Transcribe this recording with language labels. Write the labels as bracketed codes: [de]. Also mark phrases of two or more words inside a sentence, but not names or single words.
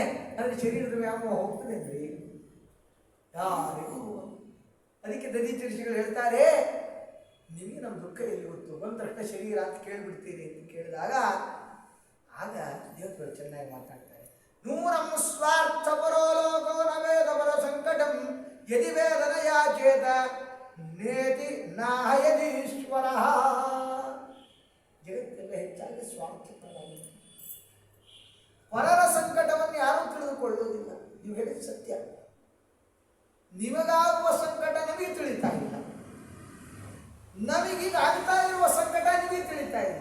[kn] ಅಂದರೆ ಶರೀರದ ವ್ಯಾಮೋಹ ಹೋಗ್ತದೆ ಅಂದರೆ ಯಾರಿಗೂ. ಅದಕ್ಕೆ ದದೀಚರಿಸಿಗಳು ಹೇಳ್ತಾರೆ, ನಿಮಗೆ ನಮ್ಮ ದುಃಖ ಎಲ್ಲಿ ಗೊತ್ತು, ಬಂದಷ್ಟ ಶರೀರ ಅಂತ ಕೇಳಿಬಿಡ್ತೀರಿ ಅಂತ ಕೇಳಿದಾಗ ಆಗ ದೇವತೆಗಳು ಚೆನ್ನಾಗಿ ಮಾತಾಡ್ತಾರೆ. [sa] ನೂರಂ ಸ್ವಾರ್ಥ ಪರೋ ಲೋಕೋ ನ ವೇದ ಪರ ಸಂಕಟಂ ಯದಿ ವೇದನ ಯಾಚೇತ ನೇತಿ ನಾಹಯದೀಶ್ವರ. [kn] ಜಗತ್ತೆಲ್ಲ ಹೆಚ್ಚಾಗಿ ಸ್ವಾರ್ಥಪರವಾಗಿದೆ. ಪರರ ಸಂಕಟವನ್ನು ಯಾರೂ ತಿಳಿದುಕೊಳ್ಳುವುದಿಲ್ಲ. ನೀವು ಹೇಳಿದ ಸತ್ಯ. ನಿಮಗಾಗುವ ಸಂಕಟ ನಮಗೆ ತಿಳಿತಾ ಇಲ್ಲ, ನಮಗೀಗ ಆಗ್ತಾ ಇರುವ ಸಂಕಟ ನಿಮಗೆ ತಿಳಿತಾ ಇಲ್ಲ.